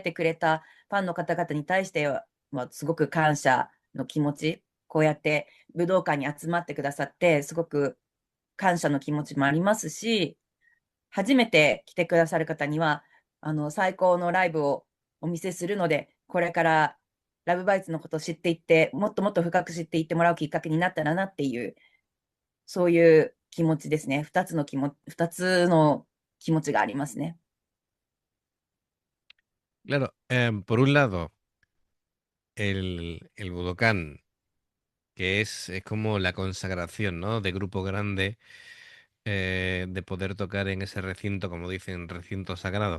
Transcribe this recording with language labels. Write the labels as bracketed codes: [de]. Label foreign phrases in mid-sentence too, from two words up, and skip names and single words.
[ja] てくれたファンの方々に対しては、すごく感謝の気持ち、こうやって武道館に集まってくださって、すごく感謝の気持ちもありますし、初めて来てくださる方には、最高のライブをお見せするので、これからラブバイツのことを知っていって、もっともっと深く知っていってもらうきっかけになったらなっていう、そういう気持ちですね。二つの気持ちがありますね。 [es] Claro, por un lado, el Budokan, que es como la consagración, ¿no? De grupo grande, de poder tocar en ese recinto, como dicen, recinto sagrado.